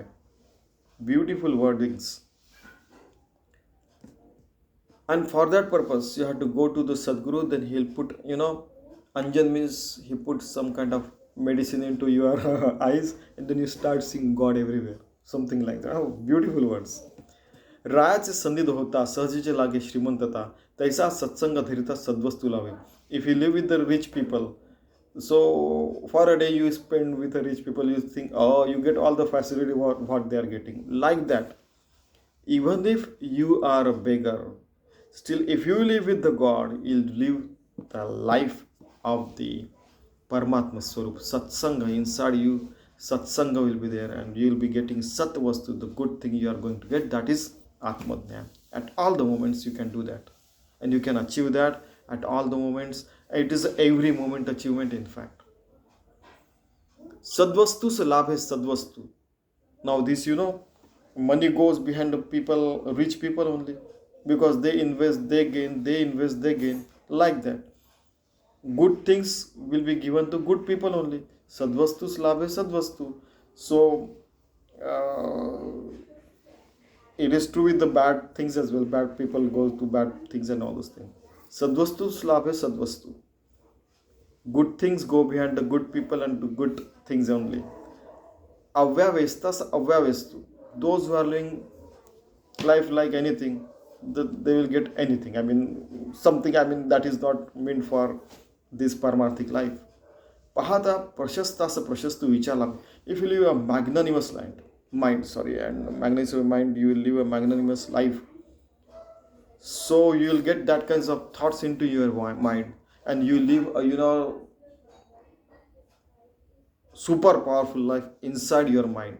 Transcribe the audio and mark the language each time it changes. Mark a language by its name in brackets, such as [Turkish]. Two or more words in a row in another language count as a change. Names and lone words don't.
[English] Beautiful wordings. And for that purpose, you have to go to the Sadguru, then he'll put, Anjan means he puts some kind of medicine into your eyes, and then you start seeing God everywhere. Something like that. Oh, beautiful words. [Marathi] रायाचे संधिद होता सहजीचे लागे श्रीमंतता तैसा सत्संग धरिता सद्वस्तू लावे. [English] If you live with the rich people, so for a day you spend with the rich people, you think, oh, you get all the facility what they are getting. Like that. Even if you are a beggar, still if you live with the God, you'll live the life of the [Marathi] परमात्मा स्वरूप. [English] Satsanga inside you, Satsanga will be there, and you will be getting [Marathi] सत् वस्तू, [English] the good thing you are going to get. That is [Marathi] आत्म ज्ञान. [English] At all the moments you can do that. And you can achieve that at all the moments. It is every moment achievement, in fact. [Marathi] सद्वस्तू से लाभ है सद्वस्तू. [English] Now this, money goes behind the people, rich people only. Because they invest, they gain, they invest, they gain. Like that. Good things will be given to good people only. [Marathi] सद्वस्तू से लाभ है सद्वस्तू. [English] So, it is true with the bad things as well. Bad people go to bad things and all those things. [Marathi] सद्वस्तू सलाभ है सद्वस्तू. [English] Good things go behind the good people and do good things only. [Marathi] अव्यवेस्तास अव्यवेस्तू. [English] Those who are living life like anything, they will get anything. Something that is not meant for this paramarthic life. [Marathi] पाहता प्रशस्तास प्रशस्तू विचलम. [English] If you live a magnanimous mind, and magnanimous mind, you will live a magnanimous life. So you will get that kinds of thoughts into your mind, and you live a super powerful life inside your mind.